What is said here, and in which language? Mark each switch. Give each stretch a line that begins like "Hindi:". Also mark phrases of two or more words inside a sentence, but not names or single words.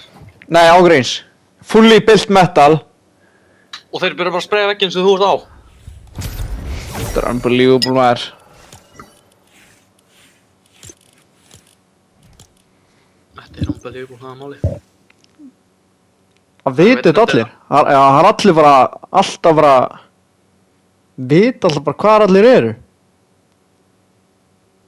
Icelandic: Nei, ágreins.
English: Fully built metal.
Icelandic: Og þeir byrja bara að spraya vegginn sem þú ert á. Þetta er unbelievable maður. Þetta er unbelievable, það er málið. Það vita þetta allir. Já, það er allir bara, alltaf bara, vita alltaf bara hvar allir eru.